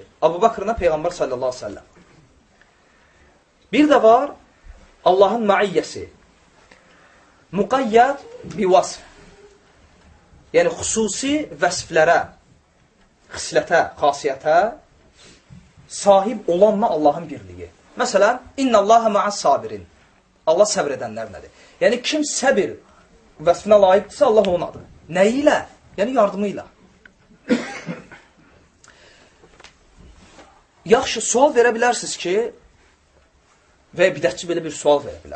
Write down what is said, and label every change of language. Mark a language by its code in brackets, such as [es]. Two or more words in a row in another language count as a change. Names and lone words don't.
[az] Abu Bakrına Peyğəmbər [ar] صلى الله عليه وسلم. [az] Bir də var Allahın maiyyəsi. [ar] مقيد بوصف. [az] Yəni, xüsusi vəsflərə, xislətə, xasiyyətə sahib olanla Allahın birliyi. Məsələn, [ar] إن الله مع الصابرين. [az] Allah səbr edənlər nədir? Yəni, kim səbir vəsfinə layiqdirsə, Allah onun adı. Nəyi ilə? Yəni, yardımı ilə. Yaxşı, sual verə bilərsiniz ki, və bidətçi belə bir sual verə bilər.